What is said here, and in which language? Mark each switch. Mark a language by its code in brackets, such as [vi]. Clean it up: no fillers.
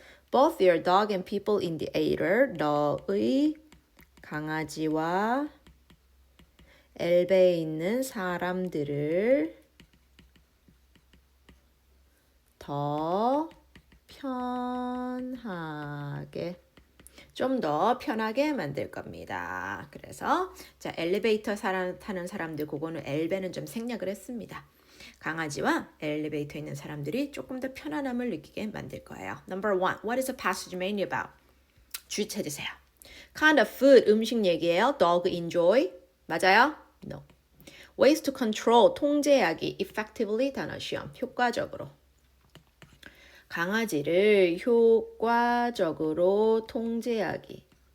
[en] Both your dog and people in the elevator [ko] 너의 강아지와 엘베에 있는 사람들을 더 편하게 좀 더 편하게 만들 겁니다. 그래서 자 엘리베이터 타는 사람들 그거는 엘베는 좀 생략을 했습니다. 강아지와 엘리베이터에 있는 사람들이 조금 더 편안함을 느끼게 만들 거예요. [en] Number one, what is the passage mainly about? [ko] 주 찾으세요. [en] Kind of food, [ko] 음식 얘기예요. [en] Dog enjoy, [ko] 맞아요? [en] No. Ways to control, [ko] 통제하기, [en] effectively [ko] 단어 시험, 효과적으로. 강아지를 효과적으로 통제하기.